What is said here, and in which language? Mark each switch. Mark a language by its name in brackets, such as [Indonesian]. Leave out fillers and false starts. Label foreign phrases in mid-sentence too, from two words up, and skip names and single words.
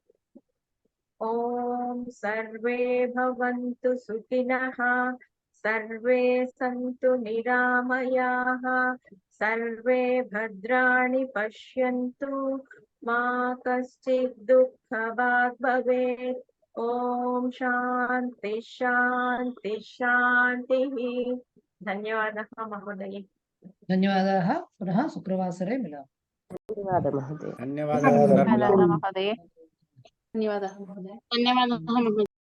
[Sanskrit] ॐ सर्वे भवन्तु सुखिनः, सर्वे सन्तु निरामयाः, सर्वे भद्राणि पश्यन्तु, मा कश्चित् दुःखभाग् भवेत्। ॐ शान्ति शान्ति शान्तिः। धन्यवादः महोदय। ధన్యవాదాः, పునः శుక్రవాసరే మిలామः. [Telugu] ధన్యవాదాలు మహోదయ. ధన్యవాదాలు. మహోదయ. ధన్యవాదాలు మహోదయ.